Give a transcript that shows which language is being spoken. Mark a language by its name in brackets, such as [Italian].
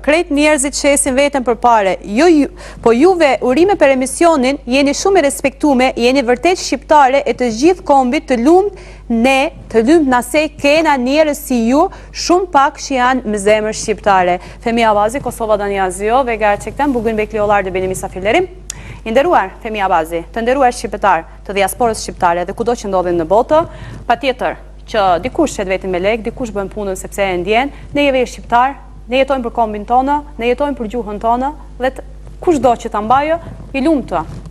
[Albanian] Krejt njerëzit shesin veten përpare. Po juve urime për emisionin, jeni shumë i respektume, jeni vërtet shqiptare e të gjithë kombit të lumt, ne të lumt nase kena njerëz si ju, shumë pak që janë me zemër shqiptare. [Turkish] Fehmi Abazi, Kosova'dan yazıyor ve gerçekten bugün bekliyorlardı beni misafirlerim. [Albanian] I nderuar Fehmi Abazi, të nderuar shqiptar, të diasporës shqiptare dhe kudo që ndodhin në botë, patjetër që dikush shet vetin me lek, dikush bën punën sepse e ndjen, ne jemi shqiptar, ne jetojmë për kombin tonë, ne jetojmë për gjuhën tonë dhe kushdo që ta mbajë i lumtë.